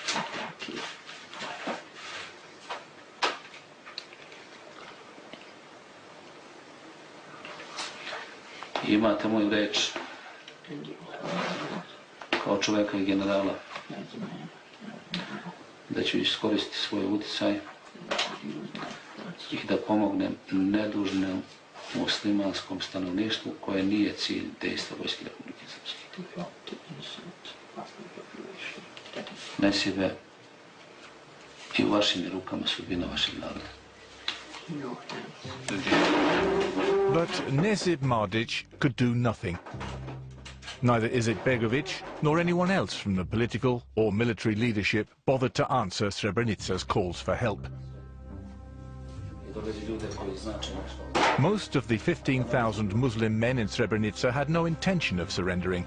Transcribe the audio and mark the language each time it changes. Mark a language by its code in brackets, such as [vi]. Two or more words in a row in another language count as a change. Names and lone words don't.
[sr] I imate moju reč kao čovjeka i generala da ću iskoristiti svoj utjecaj i da pomognem nedužnom muslimanskom stanovništvu koje nije cilj dejstva Vojske Republike Srpske. Nesibe i u vašim rukama sudbina vašeg naroda. [en] But Nezib Mladić could do nothing. Neither Izetbegovic nor anyone else from the political or military leadership bothered to answer Srebrenica's calls for help. Most of the 15,000 Muslim men in Srebrenica had no intention of surrendering.